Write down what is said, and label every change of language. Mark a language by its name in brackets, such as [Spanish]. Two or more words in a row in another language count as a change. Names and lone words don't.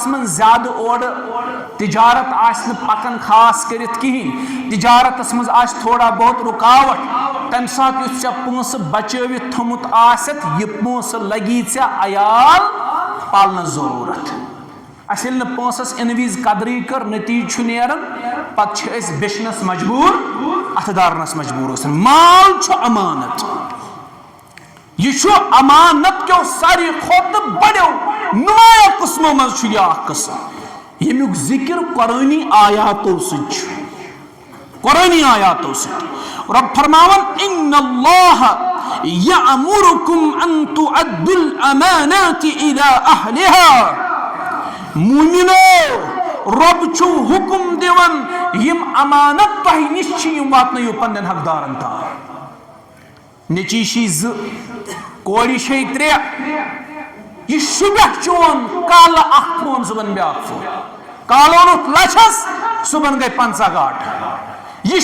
[Kashmiri] منٛز زیادٕ اورٕ تجارت آسہِ نہٕ پکان خاص کٔرِتھ کہیٖنۍ تجارتس منٛز آسہِ تھوڑا بہت رُکاوٹ تمہِ ساتہٕ یُس ژےٚ پونٛسہٕ بچٲوِتھ تھوٚمُت آسٮ۪تھ یہِ پونٛسہٕ لگی ژےٚ عیال پالنس ضروٗرت اسہِ ییٚلہِ نہٕ پونٛسس اِنہٕ وِزِ قدرٕے کٔر نٔتیٖجہٕ چھُ نیران پتہٕ چھِ أسۍ بیچنس مجبوٗر اتھٕ دارنس مجبوٗر گژھان مال چھُ امانت یہ چھُ امانت کیو ساروی کھۄتہٕ بڑیو نمایاں قٕسمو منٛز چھُ یہِ اکھ قٕسم ییٚمیُک ذِکر قرٲنی آیاتو سۭتۍ چھُ قرٲنی آیاتو سۭتۍ رب فرماوان [Arabic] ان اللہ یأمرکم ان تؤدوا الامانات الى اہلها [Kashmiri] مومنو رب چھُ حکم دِوان یِم امانت تۄہہِ نِش چھِ یِم واتنٲیِو پننٮ۪ن حقدارن تام نیٚچی چھِ 2 کورِ چھے 3 یہ شُبیٚکھ چون کالہٕ اکھ فون صُبحن بیٛاکھ فون کالہٕ اوٚنُتھ لچھس صُبحن گٔے 50 گاٹہٕ یہ